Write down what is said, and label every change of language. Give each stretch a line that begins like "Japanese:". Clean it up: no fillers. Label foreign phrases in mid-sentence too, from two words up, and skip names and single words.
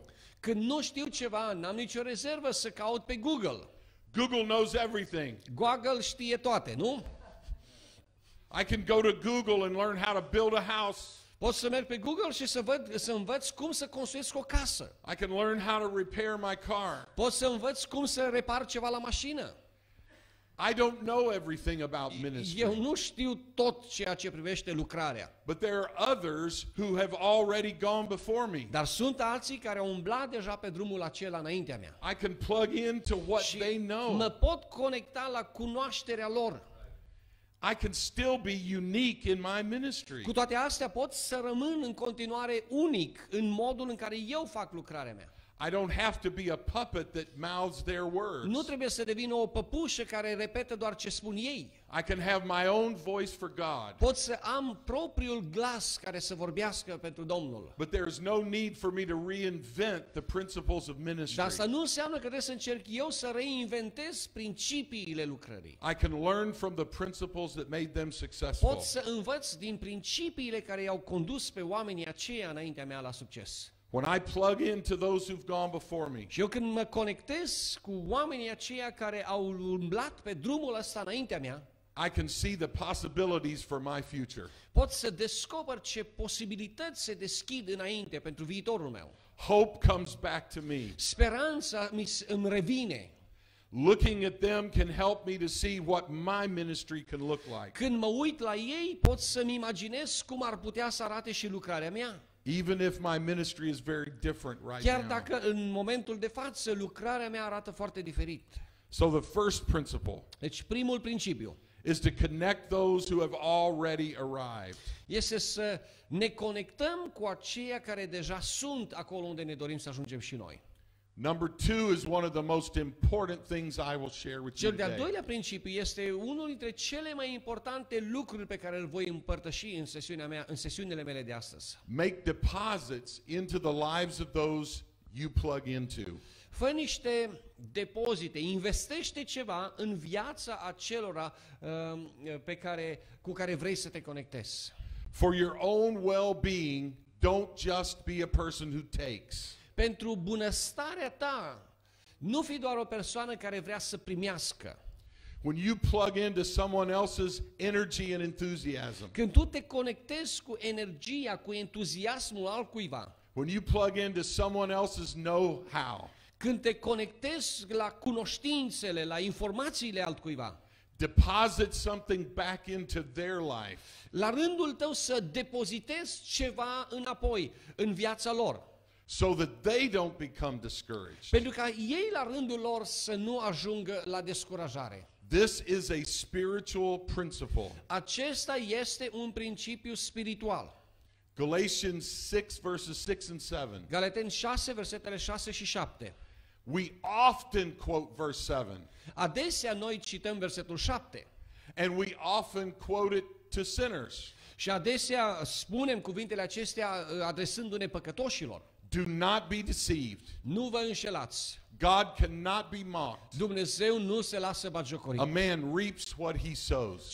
Romanian: Când nu știu ceva, n-am nicio rezervă să caut pe Google.
English: Google knows everything.
Romanian: Google știe toate, nu?
English: I can go to Google and learn how to build a house.
Romanian: Pot să merg pe Google și să învăț cum să construiesc o casă.
English: I can learn how to repair my car.
Romanian: Pot să învăț cum să repar ceva la mașină.
English: I don't know everything about
Romanian: Eu
English: ministry,
Romanian: nu știu tot ceea ce privește lucrarea.
English: but there are others who have already gone before me.
Romanian: Dar sunt alții care au umblat deja pe drumul acela înaintea mea.
English: I can plug into what
Romanian: Și
English: they know.
Romanian: mă pot conecta la cunoașterea lor.
English: I can still be unique in my ministry.
Romanian: Cu toate astea pot să rămân în continuare unic în modul în care eu fac lucrarea mea.
English: I don't have to be a puppet that mouths their words.
Romanian: Nu trebuie să devină o păpușă care repetă doar ce spun ei.
English: I can have my own voice for God.
Romanian: Pot să am propriul glas care să vorbească pentru Domnul.
English: But there is no need for me to reinvent the principles of ministry.
Romanian: Dar asta nu înseamnă că trebuie să încerc eu să reinventez principiile lucrării.
English: I can learn from the principles that made them successful.
Romanian: Pot să învăț din principiile care i-au condus pe oamenii aceia înaintea mea la succes.
English: When I plug into those who've gone before me,
Romanian: Și eu când mă conectez cu oamenii aceia care au umblat pe drumul ăsta înaintea mea,
English: I can see the possibilities for my future.
Romanian: Pot să descoper ce posibilități se deschid înainte pentru viitorul meu.
English: Hope comes back to me.
Romanian: Speranța îmi revine.
English: Looking at them can help me to see what my ministry can look like.
Romanian: Când mă uit la ei, pot să-mi imaginez cum ar putea să arate și lucrarea mea.
English: Even if my ministry is very different right
Romanian: Chiar
English: now.
Romanian: dacă în momentul de față lucrarea mea arată foarte diferit.
English: So the first principle
Romanian: Deci primul principiu
English: is to connect those who have already arrived.
Romanian: este să ne conectăm cu aceia care deja sunt acolo unde ne dorim să ajungem și noi.
English: Number 2 is one of the most important things I will share with you
Romanian: Cel de-al
English: today.
Romanian: doilea principiu este unul dintre cele mai importante lucruri pe care îl voi împărtăși în sesiunile mele de astăzi.
English: Make deposits into the lives of those you plug into.
Romanian: Fă niște depozite, investește ceva în viața acelora cu care vrei să te conectezi.
English: For your own well-being, don't just be a person who takes.
Romanian: Pentru bunăstarea ta, nu fi doar o persoană care vrea să primească.
English: When you plug into someone else's energy and enthusiasm,
Romanian: Când tu te conectezi cu energia, cu entuziasmul altcuiva,
English: when you plug into someone else's know-how,
Romanian: când te conectezi la cunoștințele, la informațiile altcuiva,
English: deposit something back into their life.
Romanian: la rândul tău să depozitezi ceva înapoi în viața lor.
English: So that they don't become discouraged.
Romanian: Pentru ca ei la rândul lor să nu ajungă la descurajare.
English: This is a spiritual principle.
Romanian: Acesta este un principiu spiritual.
English: Galatians 6 verses 6 and 7.
Romanian: Galateni 6, versetele 6 și 7.
English: We often quote verse 7.
Romanian: Adesea noi cităm versetul 7
English: And we often quote it to sinners.
Romanian: și adesea spunem cuvintele acestea adresându-ne păcătoșilor.
English: Do not be deceived.
Romanian: Nu vă înșelați.
English: God cannot be mocked.
Romanian: Dumnezeu nu se lasă batjocorit.
English: A man reaps what he sows.